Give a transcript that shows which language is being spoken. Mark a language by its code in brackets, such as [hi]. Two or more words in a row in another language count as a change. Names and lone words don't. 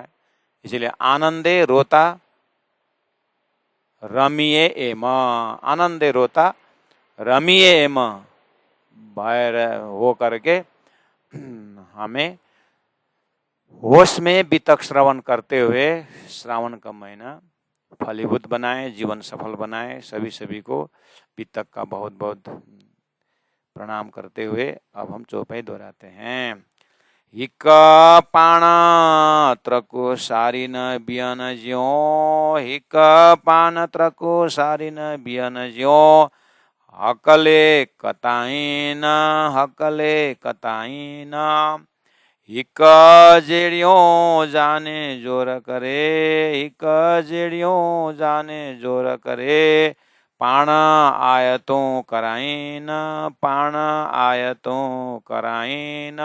[hi] इसलिए [gu] आनंदे रोता रमिए एम, आनंदे रोता रमिए एम [hi] भय हो करके हमें होश में बीतक श्रवण करते हुए श्रावण का महीना फलीभूत बनाए, जीवन सफल बनाए। सभी को बीतक का बहुत बहुत प्रणाम करते हुए अब हम चौपाई दोहराते हैं। [sd] हिक पाना त्रको सारिन बियन ज्यो, हिक पान त्रको सारिन बियन ज्यो, हकले कताइन हिक जेड़ियों जाने जोर करे, हिक जेड़ियों जाने जोर करे, पाण आयतों कराइन।